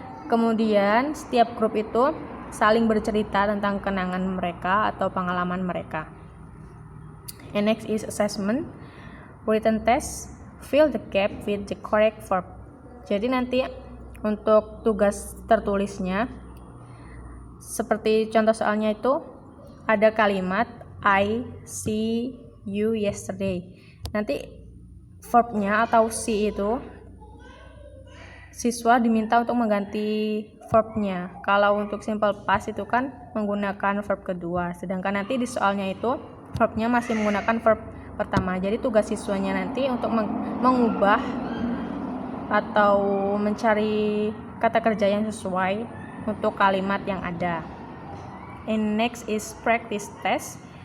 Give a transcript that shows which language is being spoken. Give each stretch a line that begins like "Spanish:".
Indonesian: Kemudian setiap grup itu saling bercerita tentang kenangan mereka atau pengalaman mereka.
English: And next is assessment. Written test. Fill the gap with the correct verb.
Indonesian: Jadi nanti untuk tugas tertulisnya seperti contoh soalnya itu ada kalimat
English: I see you yesterday.
Indonesian: Nanti verbnya atau see itu siswa diminta untuk mengganti verbnya. Kalau untuk simple past itu kan menggunakan verb kedua, sedangkan nanti di soalnya itu verbnya masih menggunakan verb pertama. Jadi tugas siswanya nanti untuk mengubah atau mencari kata kerja yang sesuai untuk kalimat yang ada.
English: And next is practice test.